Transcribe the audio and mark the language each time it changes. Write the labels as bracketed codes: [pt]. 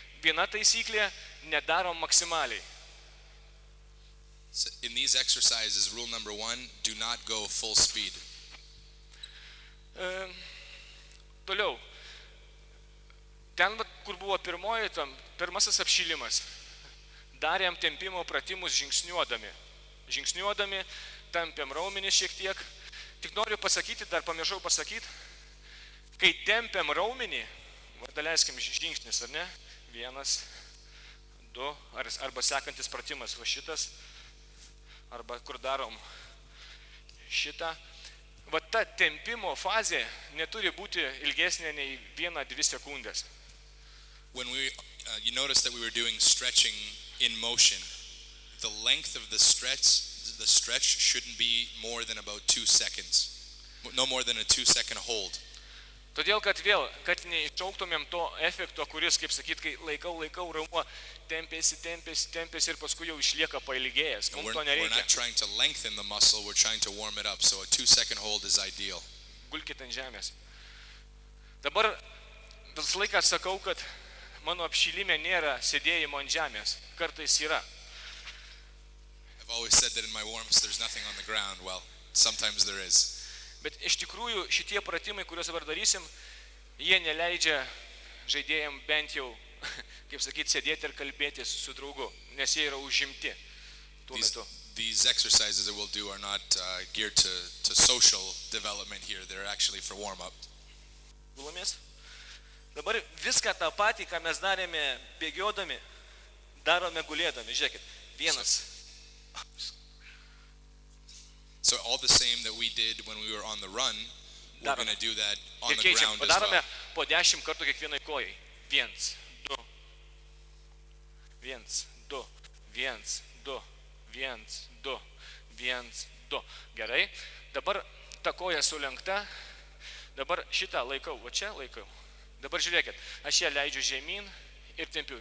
[lt] Viena taisyklė, nedarom maksimaliai. [en] So in these exercises, rule number 1, do not go full speed. [lt] Toliau. Ten, kur buvo pirmasis apšilimas, darėm tempimo pratimus žingsniuodami. Žingsniuodami, tampėm raumenį šiek tiek. Tik noriu pasakyti, dar pamiršau pasakyti, kai tempiam raumenį, daleiskim žingsnis, ar ne? 1, 2, arba sekantis pratimas va šitas, arba kur darom šitą. Va ta tempimo fazė neturi būti ilgesnė nei 1-2 sekundės. [en] When you notice that we were doing stretching in motion, the length of the stretch shouldn't be more than about 2 seconds. No more than a 2-second hold. [lt] Todėl, kad neiššauktumėm to efekto, kuris, kaip sakyt, kai laikau, raumuo tempėsi ir paskui jau išlieka pailgėjęs. Mums to nereikia. [en] not trying to lengthen the muscle, we're trying to warm it up. So a 2-second hold is ideal. [lt] Gulkit ant žemės. Dabar visą laiką sakau, kad mano apšilime nėra sėdėjimo ant žemės. Kartais yra. [en] I've always said that in my warm-ups there's nothing on the ground. Well, sometimes there is. [lt] Bet iš tikrųjų šitie pratimai, kuriuos dabar darysim, jie neleidžia žaidėjam bent jau, kaip sakyt, sėdėti ir kalbėtis su draugu, nes jie yra užimti tuo metu. [en] These exercises that we'll do are not geared to social development here. They're actually for warm-up. [lt] Gulomės? Dabar viską tą patį, ką mes darėme bėgiodami, darome gulėdami. Žiūrėkit, 1. [en] So all the same that we did when we were on the run, we're going to do that on [lt] Ir [en] the [lt] keičiam, [en] ground as [lt] padarome [en] well. [lt] po 10 kartų kiekvienai kojai. 1, 2, 1, 2, 1, 2, 1, 2, 1, 2. Gerai. Dabar ta koja sulenkta. Dabar šitą laikau, o čia laikau. Dabar žiūrėkit, aš ją leidžiu žemyn ir tempiu.